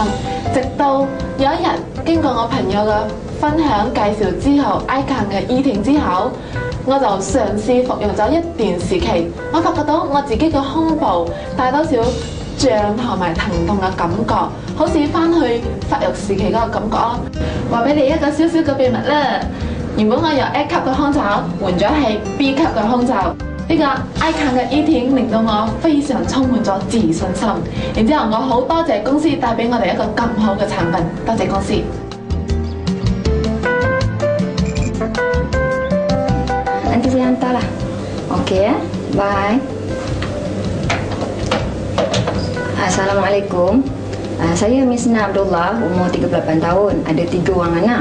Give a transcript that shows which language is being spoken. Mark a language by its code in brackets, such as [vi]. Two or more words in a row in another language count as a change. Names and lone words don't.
[yue] 直到有一日經過我朋友嘅分享介紹之後 ，Icon 嘅 Eating 之後，我就嘗試服用咗一段時期，我發覺到我自己嘅胸部大多少脹同埋疼痛嘅感覺，好似翻去發育時期嗰個感覺咯。話俾你一個小小嘅秘密啦。原本我由 A 級嘅胸罩換咗係 B 級嘅胸罩，呢個 Icon 嘅 Eating 令到我非常充滿咗自信心。然之後我好多謝公司帶俾我哋一個咁好嘅產品，多謝公司。 [ms] Nanti saya hantarlah. Okey ya. Bye. Assalamualaikum. Saya Misna Abdullah, umur 38 tahun, ada 3 orang anak.